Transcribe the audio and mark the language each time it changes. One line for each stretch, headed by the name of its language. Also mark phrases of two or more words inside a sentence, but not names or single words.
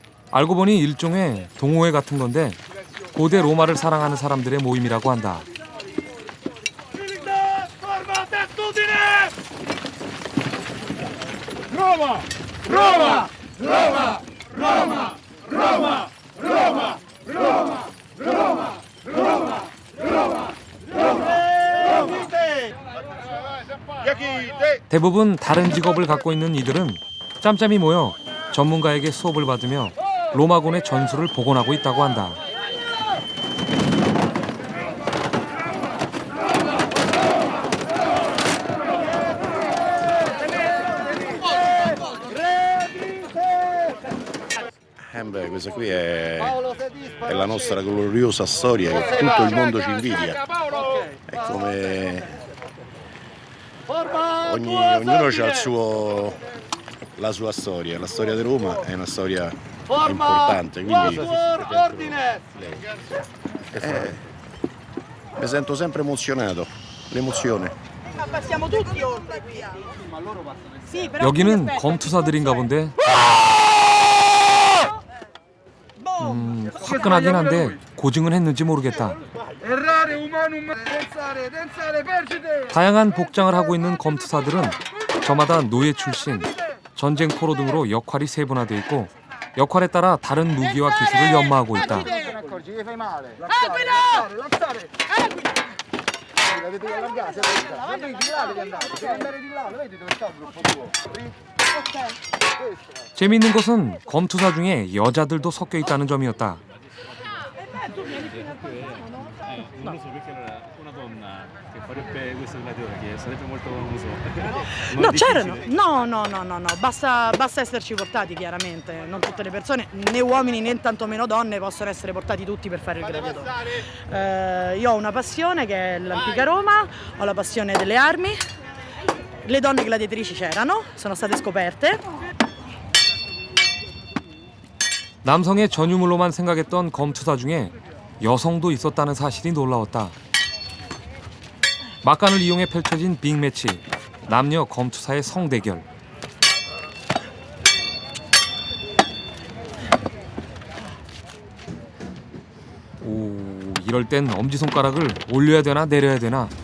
Korean: 알고 보니 일종의 동호회 같은 건데 고대 로마를 사랑하는 사람들의 모임이라고 한다.
Italian: Militare, forma attitudine! Roma! Roma! Roma! Roma! Roma! Roma! Roma! Roma! Roma! Roma! Roma!
Korean: 대부분 다른 직업을 갖고 있는 이들은 짬짬이 모여 전문가에게 수업을 받으며 로마군의 전술을 복원하고 있다고 한다.
Italian: Beh, questa qui è la nostra gloriosa storia che tutto il mondo ci invidia. È come ognuno ha la sua storia. La storia di Roma è una storia importante, quindi mi sento sempre emozionato, l'emozione. Passiamo tutti oltre qui. Sì, però
Korean: 여기는 검투사들인가 본데 화끈하긴 한데 고증은 했는지 모르겠다.
Latin: Errare humanum, densare, percite!
Korean: 다양한 복장을 하고 있는 검투사들은 저마다 노예 출신, 전쟁 포로 등으로 역할이 세분화되어 있고 역할에 따라 다른 무기와 기술을 연마하고 있다. 재미있는 것은 검투사 중에 여자들도 섞여 있다는 점이었다.
Italian: Non lo so perché era una donna che farebbe questo gladiatore che sarebbe molto, non so. No, c'erano. No, basta esserci portati chiaramente. Non tutte le persone, né uomini né tantomeno donne, possono essere portati tutti per fare il gladiatore. Io ho una passione che è l'antica Roma, ho la passione delle armi. Le donne gladiatrici c'erano, sono state scoperte.
Korean: 남성의 전유물로만 생각했던 검투사 중에 여성도 있었다는 사실이 놀라웠다. 막간을 이용해 펼쳐진 빅매치, 남녀 검투사의 성대결. 오, 이럴 땐 엄지손가락을 올려야 되나 내려야 되나.